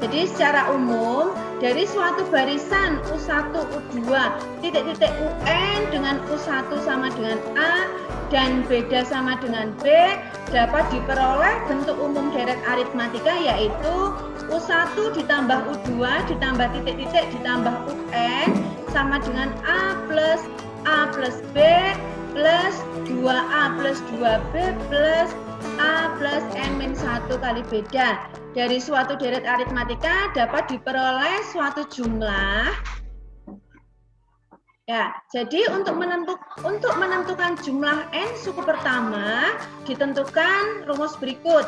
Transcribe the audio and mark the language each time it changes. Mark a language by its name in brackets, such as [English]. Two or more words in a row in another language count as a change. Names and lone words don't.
[Indonesian] Jadi secara umum dari suatu barisan U1, U2, titik-titik UN dengan U1 sama dengan A dan beda sama dengan B dapat diperoleh bentuk umum deret aritmatika yaitu U1 ditambah U2 ditambah titik-titik ditambah UN sama dengan A plus B plus 2A plus 2B plus A plus N-1 kali beda. Dari suatu deret aritmatika dapat diperoleh suatu jumlah. Ya, jadi untuk menentukan jumlah n suku pertama ditentukan rumus berikut.